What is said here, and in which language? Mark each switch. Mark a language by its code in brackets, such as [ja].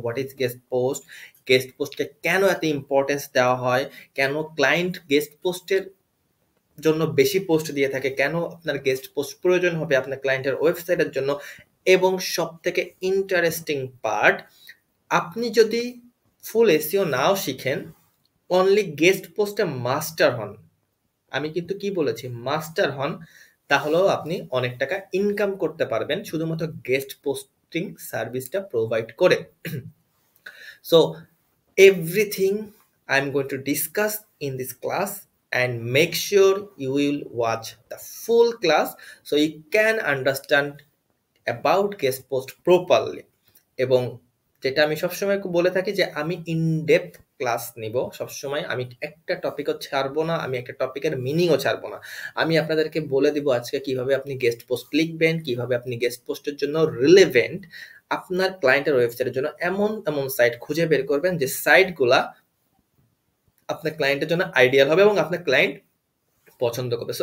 [en] what is guest post, [bn] guest পোস্টকে কেন এত importance দেওয়া হয়, কেন ক্লায়েন্ট গেস্ট পোস্টের জন্য বেশি পোস্ট দিয়ে থাকে, কেন আপনার গেস্ট পোস্ট প্রয়োজন হবে আপনার ক্লায়েন্টের ওয়েবসাইটের জন্য, এবং সব থেকে ইন্টারেস্টিং পার্ট, আপনি যদি ফুল এসইও নাও শিখেন, অনলি গেস্ট পোস্টে মাস্টার হন, আমি কিন্তু কি বলেছি মাস্টার হন, তাহলেও আপনি অনেক টাকা ইনকাম করতে পারবেন শুধুমাত্র গেস্ট পোস্টিং সার্ভিসটা প্রোভাইড করে। [en] So everything I'm going to discuss in this class, and make sure you will watch the full class so you can understand about guest post properly. [bn] এবং যেটা আমি সবসময় বলে থাকি যে আমি ইন ডেপথ ক্লাস নিব সবসময়, আমি একটা টপিকও ছাড়বো না, আমি একটা টপিকের মিনিংও ছাড়বো না। আমি আপনাদেরকে বলে দিব আজকে কিভাবে আপনি গেস্ট পোস্ট লিখবেন, কিভাবে আপনি গেস্ট পোস্টের জন্য রিলেভেন্ট আপনার ক্লায়েন্টের ওয়েবসাইটের জন্য এমন এমন সাইট খুঁজে বের করবেন যে সাইটগুলা আপনার ক্লায়েন্টের জন্য আইডিয়াল হবে এবং আপনার ক্লায়েন্ট পছন্দ করবে।